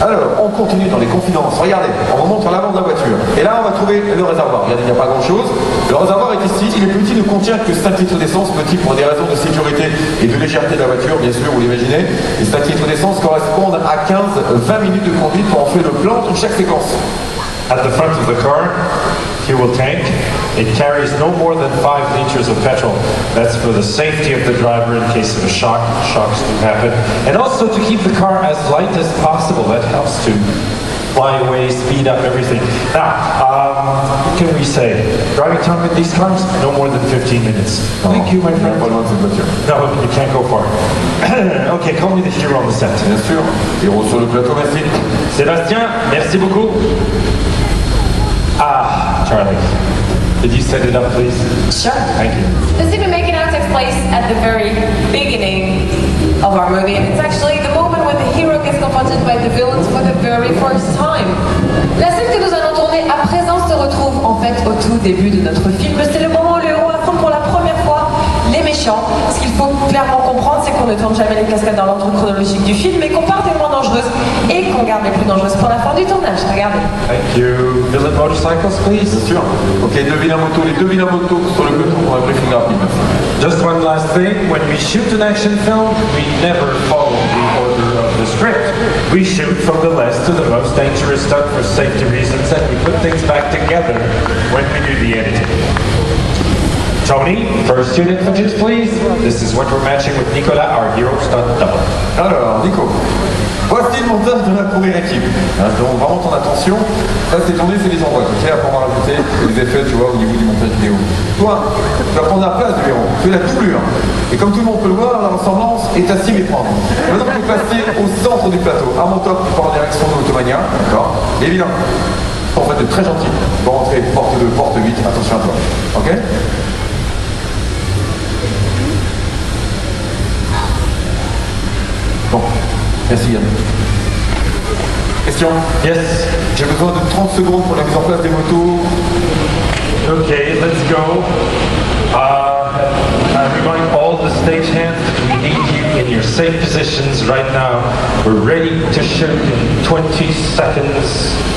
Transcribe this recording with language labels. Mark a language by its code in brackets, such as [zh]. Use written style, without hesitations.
[fr] Alors, on continue dans les confidences. Regardez, on remonte à l'avant de la voiture. Et là, on va trouver le réservoir. Regardez, il n'y a pas grand-chose. Le réservoir est ici. Il est petit, ne contient que 5 litres d'essence. Petit pour des raisons de sécurité et de légèreté de la voiture, bien sûr, vous l'imaginez. Et 5 litres d'essence correspondent à 15-20 minutes de conduite pour en faire le plan entre chaque séquence. [en] At the front of the car, fuel tank. It carries no more than 5 liters of petrol. That's for the safety of the driver in case of a shock. Shocks do happen. And also to keep the car as light as possible. That helps to fly away, speed up everything. Now, what can we say? Driving time with these cars? No more than 15 minutes. Thank you, my friend. [fr] Pas loin de cette voiture. [en] No, you can't go far. Okay, call me the hero on the set. [fr] Bien sûr. Héros sur le plateau, merci. Sébastien, merci beaucoup. [en] Ah, Charlie. Did you set it up, please? Sure. Thank you. The scene we're making now takes place at the very beginning of our movie, and it's actually the moment when the hero gets confronted by the villains for the very first time. [fr] La scène que nous allons tourner à présent se retrouve en fait au tout début de notre film. C'est le moment où le héros affronte pour la première fois les méchants. Ce qu'il faut clairement comprendre, c'est qu'on ne tourne jamais les cascades dans l'ordre chronologique du film, mais qu'on part des moins dangereuses et qu'on garde les plus dangereuses pour la fin du tournage. Regardez. [en] Thank you. Villain motorcycles, please. [fr] Bien sûr. Ok, les deux vilains motos sur le peloton pour un briefing rapide. [en] Just one last thing. When we shoot an action film, we never follow the order of the script. We shoot from the less to the most dangerous stuff for safety reasons, and we put things back together when we do the editing. Tony, first unit footage, please. This is what we're matching with Nicolas, our hero stunt double. [fr] Alors, Nico, voici le montage de la première équipe. Hein, je demande vraiment ton attention. Ça, c'est tourné, c'est les envois. Ok, après, on va rajouter les effets, tu vois, au niveau du montage vidéo. Toi, tu vas prendre la place du héros. Tu es la doublure. Et comme tout le monde peut le voir, la ressemblance est à s'y méprendre. Maintenant, tu es passé au centre du plateau. À mon top, tu pars en direction de l'Automania. D'accord. Les vilains sont en fait très gentils. Tu vas rentrer porte 2, porte 8. Attention à toi. Ok. Bon, merci Yann. Question? [en] Yes. [fr] J'ai besoin de 30 secondes pour la mise en place des motos. [en] Okay, let's go. I remind all the stagehands that we need you in your safe positions right now. We're ready to shoot in 20 seconds.